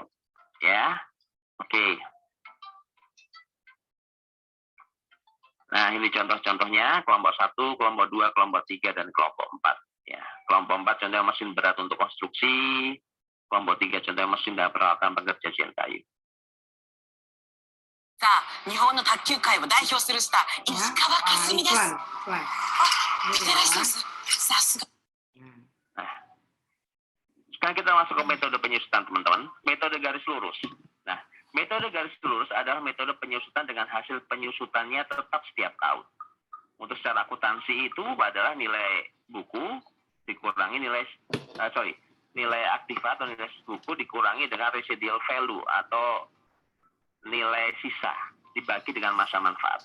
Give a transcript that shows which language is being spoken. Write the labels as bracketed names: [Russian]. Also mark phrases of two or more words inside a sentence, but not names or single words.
[Indonesian] Ya. Oke. Nah, ini contoh-contohnya kelompok 1, kelompok 2, kelompok 3, dan kelompok 4. Ya. Kelompok 4 contohnya mesin berat untuk konstruksi, kelompok 3 contohnya mesin dan peralatan pekerja jian kayu. [Japanese] さあ、日本の卓球界を代表するスター、石川佳純です。 [Indonesian] Pelan. [Japanese] 見てらっしゃいます。さすが。 [Indonesian] Nah, sekarang kita masuk ke metode penyusutan, teman-teman. Metode garis lurus. Nah, metode garis lurus adalah metode penyusutan dengan hasil penyusutannya tetap setiap tahun. Untuk secara akuntansi itu adalah nilai buku dikurangi nilai aktiva atau nilai buku dikurangi dengan [English] residual value [Indonesian] atau nilai sisa dibagi dengan masa manfaat.